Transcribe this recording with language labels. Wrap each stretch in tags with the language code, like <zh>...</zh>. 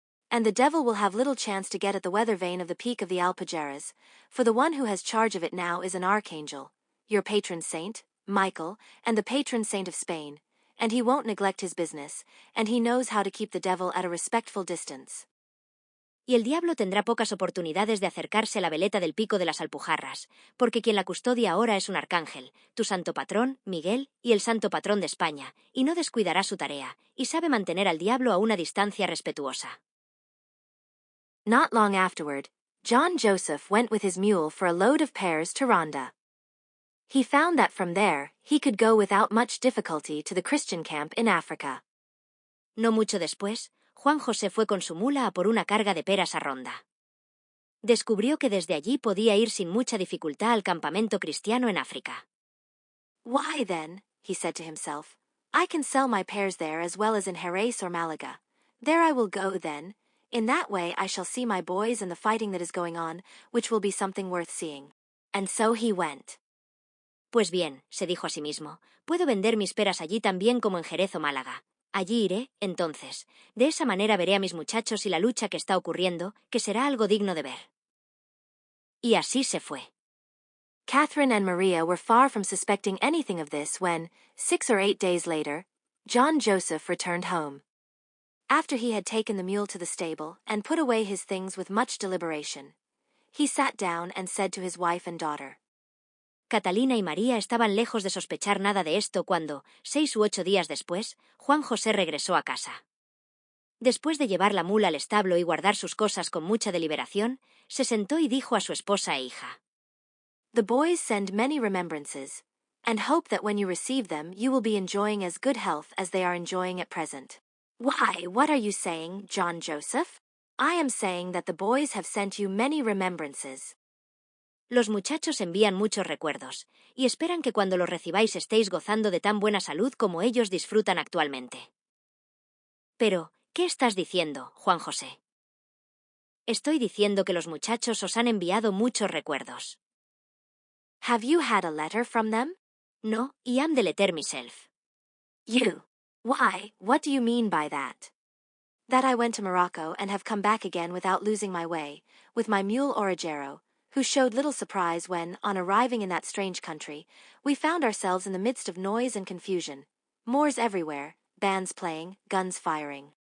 <en>And the devil will have little chance to get at the weather vane of the peak of the Alpujarras, for the one who has charge of it now is an archangel, your patron saint, Michael, and the patron saint of Spain, and he won't neglect his business, and he knows how to keep the devil at a respectful distance.</en> <es>Y el diablo tendrá pocas oportunidades de acercarse a la veleta del pico de las Alpujarras, porque quien la custodia ahora es un arcángel, tu santo patrón, Miguel, y el santo patrón de España, y no descuidará su tarea, y sabe mantener al diablo a una distancia respetuosa.</es> <en>Not long afterward, John Joseph went with his mule for a load of pears to Ronda. He found that from there, he could go without much difficulty to the Christian camp in Africa.</en> <es>No mucho después, Juan José fue con su mula a por una carga de peras a Ronda. Descubrió que desde allí podía ir sin mucha dificultad al campamento cristiano en África.</es> <en>Why then, he said to himself, I can sell my pears there as well as in Jerez or Malaga. There I will go then. In that way I shall see my boys and the fighting that is going on, which will be something worth seeing. And so he went.</en> <es>Pues bien, se dijo a sí mismo, puedo vender mis peras allí también como en Jerez o Málaga. Allí iré, entonces. De esa manera veré a mis muchachos y la lucha que está ocurriendo, que será algo digno de ver. Y así se fue.</es> <en>Catherine and Maria were far from suspecting anything of this when, 6 or 8 days later, John Joseph returned home. After he had taken the mule to the stable and put away his things with much deliberation, he sat down and said to his wife and daughter.</en> <es>Catalina y María estaban lejos de sospechar nada de esto cuando, 6 u 8 días después, Juan José regresó a casa. Después de llevar la mula al establo y guardar sus cosas con mucha deliberación, se sentó y dijo a su esposa e hija.</es> <en>The boys send many remembrances. and hope that when you receive them you will be enjoying as good health as they are enjoying at present. Why, what are you saying, John Joseph? I am saying that the boys have sent you many remembrances.</en> <es>Los muchachos envían muchos recuerdos, y esperan que cuando los recibáis estéis gozando de tan buena salud como ellos disfrutan actualmente. Pero, ¿qué estás diciendo, Juan José? Estoy diciendo que los muchachos os han enviado muchos recuerdos.</es> <en>Have you had a letter from them? No, y am de letter myself. You. Why, what do you mean by that? That I went to Morocco and have come back again without losing my way, with my mule Origero, who showed little surprise when, on arriving in that strange country, we found ourselves in the midst of noise and confusion, Moors everywhere, bands playing, guns firing.</en>